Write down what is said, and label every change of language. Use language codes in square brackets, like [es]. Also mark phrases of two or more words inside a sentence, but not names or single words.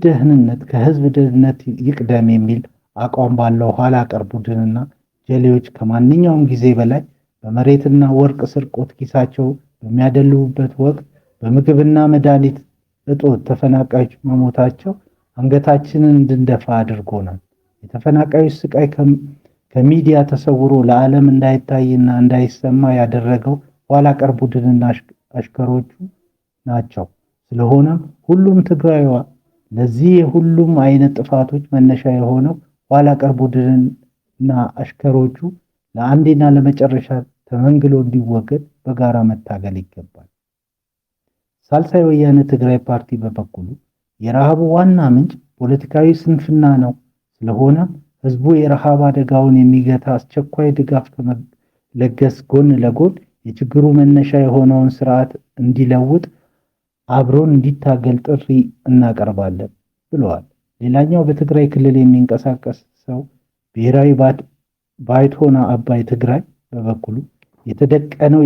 [am] ደህንነት ከህዝብ ደህንነት ይቅደም የሚል አቋም ባለው ኋላ ቀር ቡድንና ጀሌዎች ከማንኛውም ጊዜ በላይ በመሬትና ወርቅ ስርቆት ኪሳቸው በሚያደልቡበት ወቅት በምግብና መድኃኒት እጦት ተፈናቃዮች መሞታቸው አንገታችንን እንድንደፋ አድርጎናል። የተፈናቃዮች ስቃይ ከሚዲያ ተሰውሮ ለዓለም እንዳይታይና እንዳይሰማ ያደረገው ኋላ ቀር ቡድንና አሽከሮቹ ናቸው። ስለሆነም ሁሉም ትግራይዋ ለዚህ የሁሉም አይነት ጥፋቶች መነሻ የሆነው ኋላ ቀር ቡድንና አሽከሮቹ ለአንዴና ለመጨረሻ ተመንግሎ እንዲወገድ በጋራ መታገል ይገባል። ሳልሳይ ወያነ ትግራይ ፓርቲ በበኩሉ የረሃቡ ዋና ምንጭ ፖለቲካዊ ስንፍና ነው። ስለሆነም ህዝቡ የረሃብ አደጋውን የሚገታ አስቸኳይ ድጋፍ ከመለገስ ጎን ለጎን የችግሩ መነሻ የሆነውን ስርዓት እንዲለውጥ አብሮን እንዲታገል ጥሪ እናቀርባለን ብለዋል። ሌላኛው በትግራይ ክልል የሚንቀሳቀስ ሰው ብሔራዊ ባይቶና አባይ ትግራይ በበኩሉ የተደቀነው